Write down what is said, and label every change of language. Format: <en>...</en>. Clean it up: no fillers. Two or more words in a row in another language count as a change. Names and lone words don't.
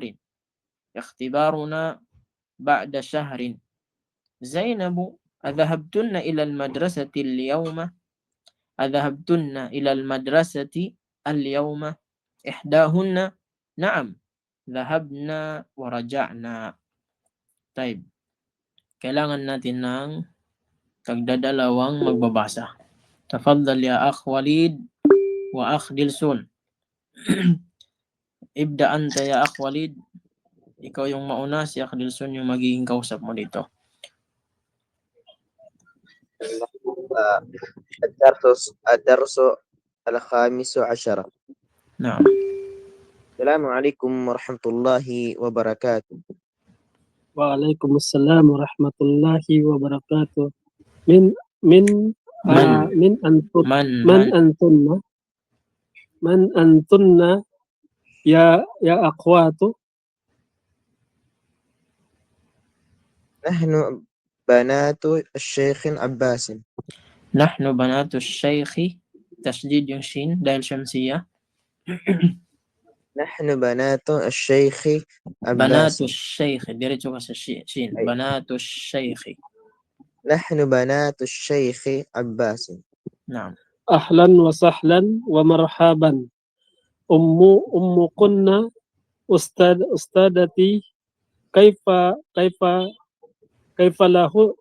<ar>اختبارنا بعد شهر. زينب أذهبتن إلى المدرسة اليوم؟ أذهبتن إلى المدرسة اليوم؟ إحداهن نعم ذهبنا ورجعنا. طيب,</ar> <tl>kailangan natin ng tagdadalawang magbabasa.</tl> <ar>تفضل يا أخ وليد وأخ Dilsun. ابدأ أنت يا أخ وليد.</ar> <tl>Ikaw yung mauna, si akh Dilsun yung magiging kausap mo dito.</tl> <ar>الدرس الخامس عشر. Naam. السلام عليكم ورحمة الله وبركاته. وعليكم السلام ورحمة الله وبركاته. من من Man. من أنتن Man. من أنتن يا أخوات؟ نحن بنات الشيخ عباس. نحن بنات الشيخ. تشديد</ar> <tl>yung shin dahil syamsiyah.</tl> <ar>نحن بنات الشيخ بنات عباس. الشيخ.</ar> <tl>Diretso ka sa shin.</tl> <ar>أي. بنات الشيخ. نحن بنات الشيخ عباس. نعم. أهلا وسهلا ومرحبا. أمكن أستاذتي كيف له</ar>